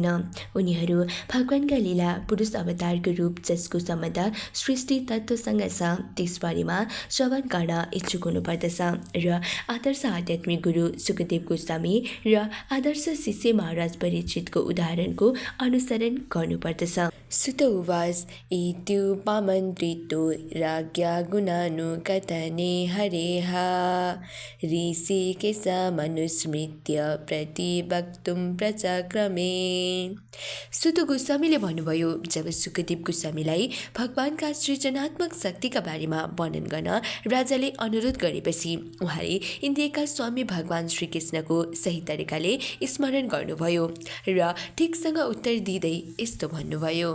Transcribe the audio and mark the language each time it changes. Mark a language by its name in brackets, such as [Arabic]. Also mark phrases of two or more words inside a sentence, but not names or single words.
[Nepali] उनीहरू भगवानका लीला पुरुष अवतारको रूप जसको सम्बन्ध सृष्टि तत्त्वसँग छ त्यसबारेमा श्रवण गर्न इच्छुक हुनुपर्दछ र आदर्श आध्यात्मिक गुरु सुखदेव गोस्वामी र आदर्श शिष्य महाराज परीक्षितको उदाहरणको अनुसरण गर्नुपर्दछ। [Sanskrit] सुत उवाच इत्युपमन्त्रितो राज्ञा गुणानुकथने हरेः ऋषिकेशमनुस्मृत्य प्रतिवक्तुं प्रचक्रमे। [Nepali] सुत गोस्वामीले भन्नुभयो, जब सुखदेव गोस्वामीलाई भगवानका सृजनात्मक शक्तिका बारेमा वर्णन गर्न राजाले अनुरोध गरेपछि उहाँले इन्द्रियका स्वामी भगवान श्रीकृष्णको सही तरिकाले स्मरण गर्नुभयो र ठिकसँग उत्तर दिँदै यस्तो भन्नुभयो।